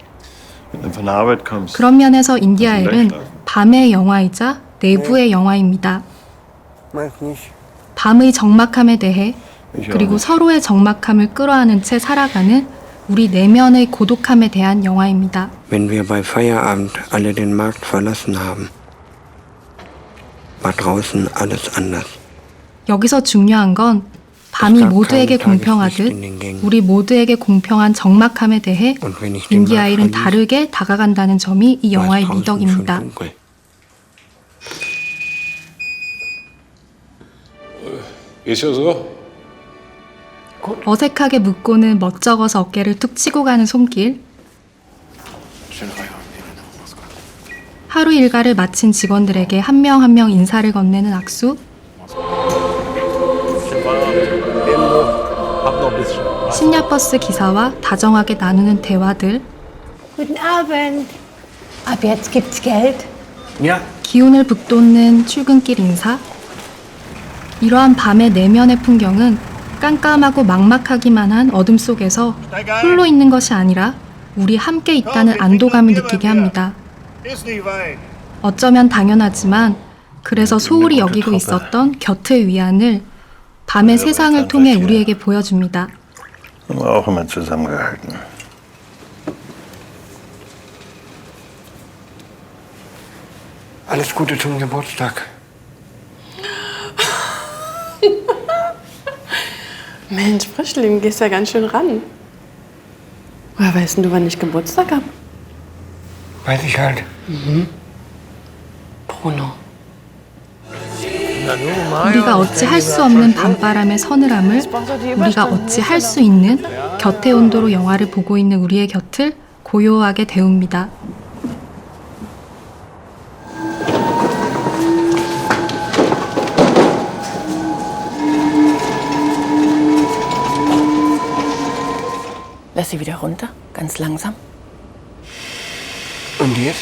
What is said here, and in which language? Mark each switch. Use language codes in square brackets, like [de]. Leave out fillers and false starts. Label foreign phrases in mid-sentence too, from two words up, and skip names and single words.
[ko] 그런 면에서 인디아일은 밤의 영화이자 내부의 영화입니다. 밤의 적막함에 대해 그리고 서로의 적막함을 끌어안은 채 살아가는 우리 내면의 고독함에 대한 영화입니다. [de] Wenn wir bei Feierabend alle den Markt verlassen haben, war draußen alles anders. [ko] 여기서 중요한 건 밤이 모두에게 공평하듯 우리 모두에게 공평한 적막함에 대해 인디아일은 다르게 다가간다는 점이 이 영화의 미덕입니다. 어색하게 묻고는 멋쩍어서 어깨를 툭 치고 가는 손길. 하루 일과를 마친 직원들에게 한 명 한 명 인사를 건네는 악수. 심야버스 기사와 다정하게 나누는 대화들. [de] Guten Abend. Ab jetzt gibt's Geld. [ko] 기운을 북돋는 출근길 인사. 이러한 밤의 내면의 풍경은 깜깜하고 막막하기만 한 어둠 속에서 홀로 있는 것이 아니라 우리 함께 있다는 안도감을 느끼게 합니다. 어쩌면 당연하지만 그래서 소홀히 여기고 있었던 곁의 위안을 밤의 세상을 통해 우리에게 보여줍니다. [de] Auch immer zusammengehalten. Alles Gute zum Geburtstag. Mensch, Frischling, gehst ja ganz schön ran. Woher weißt denn du, wann ich Geburtstag hab? Weiß ich halt. Bruno. [ko] 우리가 어찌 할 수 없는 밤바람의 서늘함을 우리가 어찌 할 수 있는 곁의 온도로 영화를 보고 있는 우리의 곁을 고요하게 데웁니다. [de] Lass sie wieder runter, ganz langsam. Und jetzt?